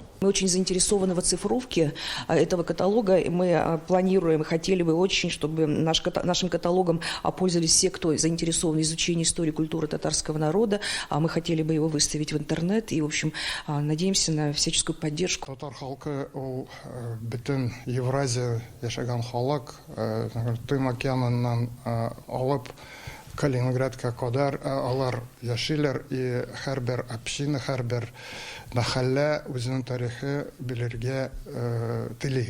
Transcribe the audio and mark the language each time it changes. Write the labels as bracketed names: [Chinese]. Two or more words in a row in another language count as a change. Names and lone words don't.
[Russian] Мы очень заинтересованы в оцифровке этого каталога. И мы планируем, хотели бы очень, чтобы нашим каталогом пользовались все, кто заинтересован в изучении истории и культуры татарского народа. Мы хотели бы его выставить в интернет и, в общем, надеемся на всяческую поддержку. [Tatar] Татар халкы ул бүтін Евразия яшаган халык, Тын океанынан алып Калининградка кадар алар яшилер и һәрбер община, һәрбер мәхәллә үзенең тарихы белергә тели.